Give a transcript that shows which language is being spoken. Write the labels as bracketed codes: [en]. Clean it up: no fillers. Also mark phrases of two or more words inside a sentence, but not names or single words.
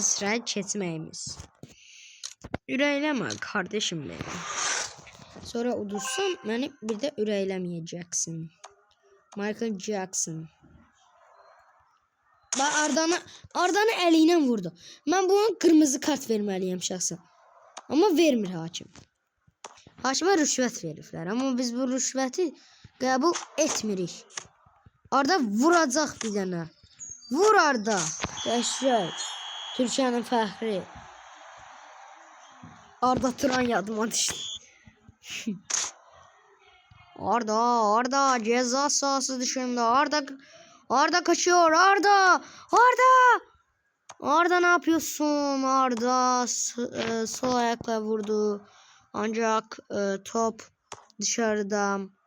[az] sıraya geçməyimiz. Ürəkləmə [tr] kardeşim benim. [az] Sonra udursan beni bir de ürəkləməyəcəksin. Michael Jackson. [tr] Bak Arda'nı eliyle vurdu. Ben buna kırmızı kart [az] verməliyəm şəxsən. Ama vermir hakim. Hakimə rüşvət veriblər. Ama biz bu rüşvəti qəbul etmirik. Arda vuracaq bir dənə. Vur Arda. Qəşəng. Türkiyənin fəxri. Arda Turan yadıma düşdü. [tr] Arda ceza sahası dışında. Arda kaçıyor. Arda ne yapıyorsun? Arda sol ayakla vurdu. Ancak top dışarıda.